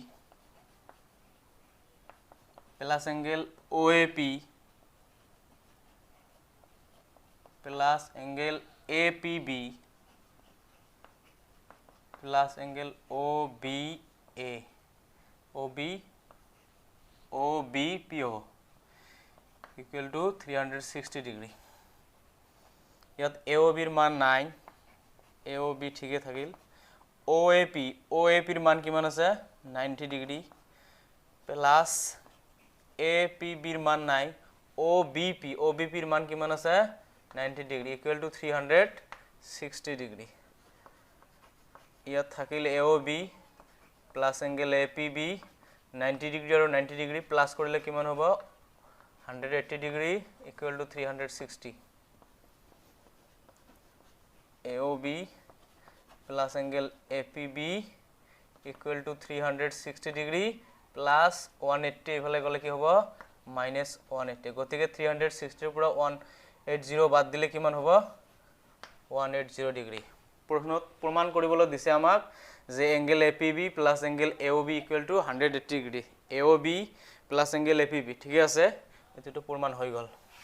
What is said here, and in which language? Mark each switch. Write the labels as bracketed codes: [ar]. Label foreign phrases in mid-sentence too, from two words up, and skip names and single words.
[en] plus angle OAP plus angle APB plus angle OBP equal to 360 degree [as] ইয়াত AOB এর মান নাই AOB ঠিকই থাকিল OAP এর মান কিমান আছে 90 ডিগ্ৰী প্লাস APB এর মান নাই OBP এর মান কিমান আছে 90 ডিগ্ৰী [en] equal to [as] 360 ডিগ্ৰী ইয়াত থাকিল AOB প্লাস এংগেল APB 90 ডিগ্ৰী আৰু 90 ডিগ্ৰী প্লাস কৰিলে কিমান হ'ব 180 ডিগ্ৰী [en] equal to [as] 360 [en] AOB plus angle APB equal to 360 degree plus 180 [as] এফালে গলে কি হ'ব minus 180 গতিকে 360 এর পুরা 180 বাদ দিলে কিমান হ'ব 180 ডিগ্ৰী প্ৰশ্নত প্ৰমাণ কৰিবলৈ দিছে আমাক যে [en] angle APB plus angle AOB equal to 180 degree AOB plus angle APB [as] ঠিক আছে এটো প্ৰমাণ হৈ গল